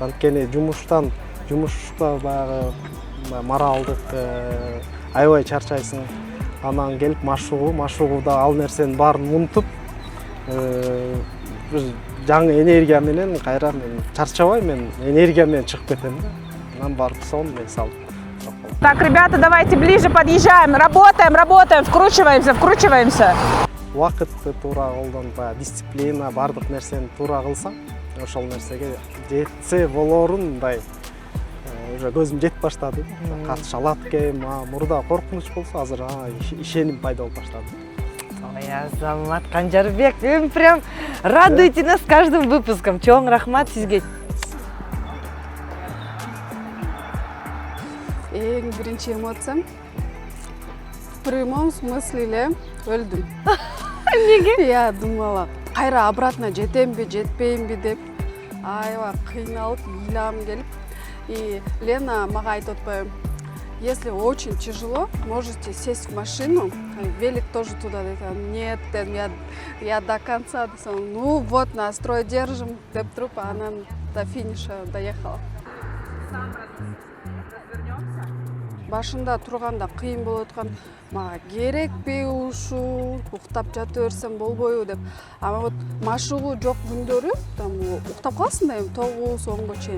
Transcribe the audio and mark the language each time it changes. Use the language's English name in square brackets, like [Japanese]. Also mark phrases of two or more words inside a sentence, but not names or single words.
[Kyrgyz] Анткени жумушта баягы моралдык аябай чарчайсың. Анан келип машыгууда ал нерсенин баарын унутуп, бир жаңы энергия менен кайра мен чарчабай, мен энергия менен чыгып кетем да. Анан барып сон мен салып. [Russian] Так, ребята, давайте ближе подъезжаем. Работаем, вкручиваемся. [Kyrgyz] Убакытты туура колдонуп, баягы дисциплина, бардык нерсени туура кылсаң, ошол нерсеге жетсе болорун мындай уже көзүм жетип баштады. Катыша алат экен, мурда коркунуч болсо, азыр ишеним пайда болуп баштады. [Russian] Ой, Азамат Канжарбек, вы прям радуете нас каждым выпуском. [Kyrgyz] Чоң рахмат сизге. Эң биринчи эмоциям [Russian] в прямом смысле [Kyrgyz] эле өлдүм. Эмнеге? [Russian] Я думала, [Kyrgyz] кайра обратно жетемби, жетпеймби деп аябай кыйналып, ыйлам келип. И Лена мага айтып атпайбы, [Russian] если очень тяжело, можете сесть в машину, велик тоже туда. Нет, я до конца. Ну вот, настрой держим, [Kyrgyz] деп туруп, анан [Russian] до финиша доехала. [Kyrgyz] Башында турганда кыйын болуп аткан, мага керекпи ушул, уктап жата берсем болбойбу деп. Ама вот машыгуу жок күндөрү, там уктап каласың да, 9-10го чейин.